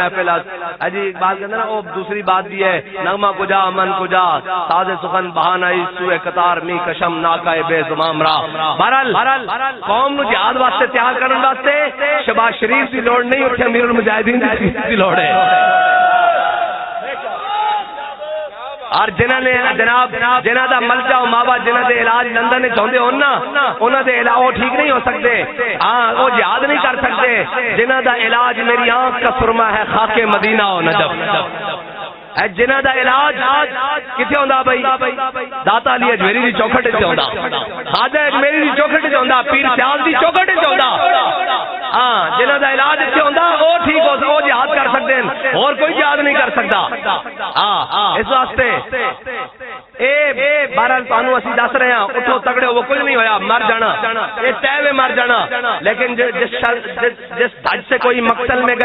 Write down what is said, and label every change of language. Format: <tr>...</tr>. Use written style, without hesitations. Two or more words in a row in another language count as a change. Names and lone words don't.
<ur>محفل اجی اقبال کہتے ہیں نا وہ دوسری بات بھی ہے</ur> <fa>نغمہ کجا من کجا ساز سخن بہانہ سوئے قطار می کشم ناکائے بے زمام را</fa> <pa>بہرحال قوم نو جہاد واسطے تیار کرنے واسطے شہباز شریف کی لوڑ نہیں اٹھے امیر المجاہدین کی لوڑ ہے اور جنہاں نے جناب جنہاں دا ملجا و ماوا جنہاں دے علاج لندن میں چاہندے ہون نا انہاں دے علاج وہ ٹھیک نہیں ہو سکتے ہاں وہ جہاد نہیں کر سکتے جنہاں دا علاج</pa> <ur>میری آنکھ کا سرما ہے خاک مدینہ و نجف</ur> <pa>جنہاں دا علاج کتے ہوندا بھائی داتا علی اجمیری دی چوکھٹ تے ہوندا خواجہ اجمیری دی چوکھٹ تے ہوندا پیر سیال دی چوکھٹ تے ہوندا ہاں جنہاں دا علاج تے ہوندا او ٹھیک ہو او جہاد کر سکتے ہیں اور کوئی جہاد نہیں کر سکتا ہاں اس واسطے اے بہرحال تانوں اسی دس رہے ہیں اٹھو تگڑے وہ کچھ نہیں ہویا مر جانا اے طے میں مر جانا</pa> <ur>لیکن جس دھج سے کوئی مقتل میں</ur>